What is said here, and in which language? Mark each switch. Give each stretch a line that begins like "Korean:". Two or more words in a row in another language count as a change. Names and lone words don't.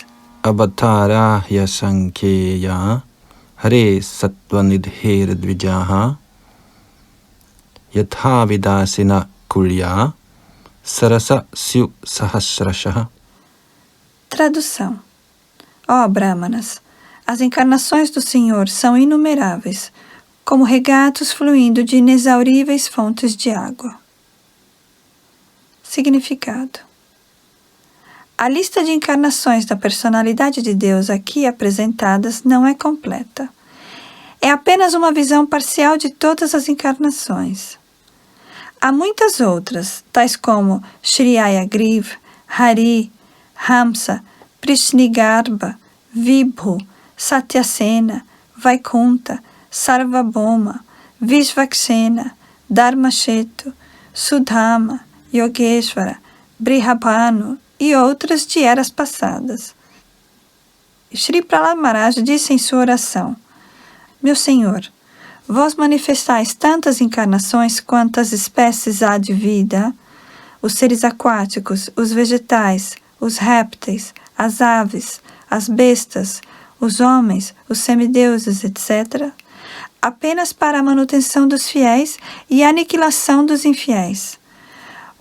Sanskrit: अवतारा ह्यसङ्ख्येया हरेः सत्त्वनिधेर् द्विजाः यथा विदासिनः कुल्याः सरसः स्युः सहस्रशः.
Portuguese: Tradução. Ó Brahmanas, as encarnações do Senhor são inumeráveis, como regatos fluindo de inexauríveis fontes de água. Significado. A lista de encarnações da personalidade de Deus aqui apresentadas não é completa. É apenas uma visão parcial de todas as encarnações. Há muitas outras, tais como Shri Hayagriva, Hari, Hamsa, Prishnigarbha, Vibhu, Satyasena, Vaikunta, Sarvabhauma, Vishvaksena, Dharmashetu, Sudhama, Yogeshvara, Brihabhanu e outras de eras passadas. Shri Prahlad Maharaj disse em sua oração: Meu Senhor, vós manifestais tantas encarnações quantas espécies há de vida, os seres aquáticos, os vegetais, os répteis, as aves, as bestas, os homens, os semideuses, etc., apenas para a manutenção dos fiéis e a aniquilação dos infiéis.